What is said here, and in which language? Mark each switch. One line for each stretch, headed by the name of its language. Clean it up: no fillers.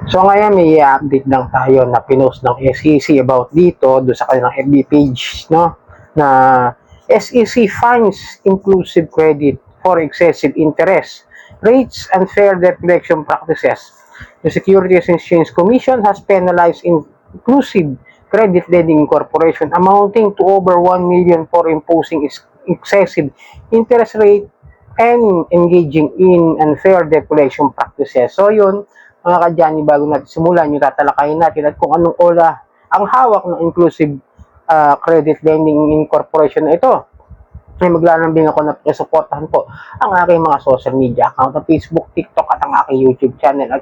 Filipino: So ngayon may i-update lang tayo na pinost ng SEC about dito do sa kanilang FB page, no?
English: Na SEC fines inclusive credit for excessive interest rates and fair debt collection practices. The Securities and Exchange Commission has penalized inclusive credit lending corporation amounting to over 1 million for imposing excessive interest rate and engaging in unfair debt collection practices.
Filipino: So yun, mga kadyani, bago natin simulan yung tatalakayin natin at kung anong ola ang hawak ng inclusive credit lending incorporation na ito, ay maglalambing ako na suportahan po ang aking mga social media account na Facebook, TikTok at ang aking YouTube channel.